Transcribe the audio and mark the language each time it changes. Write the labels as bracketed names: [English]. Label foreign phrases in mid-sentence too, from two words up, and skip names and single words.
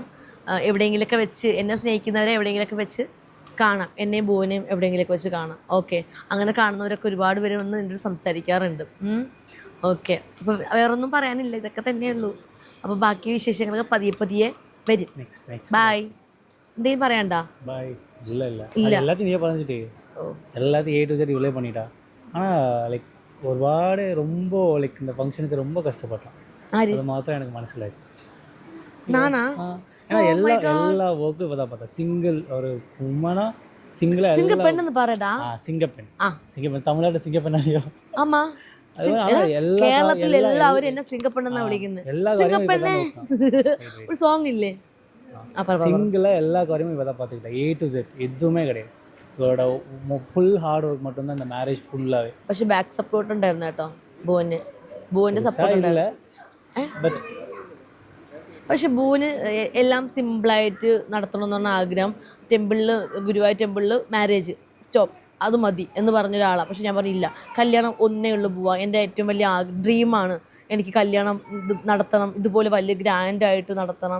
[Malayalam] എവിടെയെങ്കിലുമൊക്കെ വെച്ച് എന്നെ സ്നേഹിക്കുന്നവരെ എവിടെയെങ്കിലുമൊക്കെ വെച്ച് കാണാം, എന്നെയും ഭുവനെയും എവിടെയെങ്കിലുമൊക്കെ വെച്ച് കാണാം. ഓക്കെ, അങ്ങനെ കാണുന്നവരൊക്കെ ഒരുപാട് പേര് വന്ന് എന്നോട് സംസാരിക്കാറുണ്ട്. ഓക്കെ, അപ്പോൾ വേറൊന്നും പറയാനില്ല, ഇതൊക്കെ തന്നെയുള്ളൂ. അപ്പോൾ ബാക്കി വിശേഷങ്ങളൊക്കെ പതിയെ വരും. ബൈ. എന്തെങ്കിലും പറയണ്ട? [Tamil] எல்லாத்தையும் நீயே பதிஞ்சிட்டு எல்லாத்தையும் [English] A to Z [Tamil] இவ்வளோ பண்ணிட்டா. ஆனால் லைக் ஒருபாடு ரொம்ப லைக் இந்த ஃபங்க்ஷனுக்கு ரொம்ப கஷ்டப்பட்டான். அது மாத்திரம் எனக்கு மனசிலாச்சு. நானா? ஏன்னா எல்லா ஒர்க்கும் இப்போ தான் பார்த்தா சிங்கிள் ஒரு உமனா சிங்கிளாக சிங்கப்பெண்ணு பாருடா. சிங்கப்பெண் தமிழ்நாட்டில் சிங்கப்பெண் அறியோ? ஆமாம், [Malayalam] കേരളത്തിൽ എല്ലാവരും എന്നെ സിംഗപ്പെണ്ണെന്നാ വിളിക്കുന്നത്. സിംഗപ്പെണ്ണേ ഒരു സോങ് ഇല്ലേ? சிங்கிளாக எல்லா காரியமும் இப்போ தான் பார்த்துக்கிட்டேன். [English] A to Z [Malayalam] எதுவுமே கிடையாது. இதோட [English] full hard work [Malayalam] மட்டும்தான் இந்த மேரேஜ் ஃபுல்லாகவே. പക്ഷെ [English] back support [Malayalam] ഉണ്ടായിരുന്നു കേട്ടോ ഭുവന്റെ സപ്പോർട്ട് ഉണ്ടായില്ല. പക്ഷെ ഭുവന് എല്ലാം സിമ്പിളായിട്ട് നടത്തണം എന്നാണ് ആഗ്രഹം. ഗുരുവായൂർ ടെമ്പിളിൽ [English] marriage stop, [Malayalam] അത് മതി എന്ന് പറഞ്ഞൊരാളാണ്. പക്ഷെ ഞാൻ പറഞ്ഞില്ല, കല്യാണം ഒന്നേ ഉള്ളൂ പോവാ. എൻ്റെ ഏറ്റവും വലിയ ഡ്രീമാണ് എനിക്ക് കല്യാണം നടത്തണം, ഇതുപോലെ വലിയ ഗ്രാൻഡായിട്ട് നടത്തണം.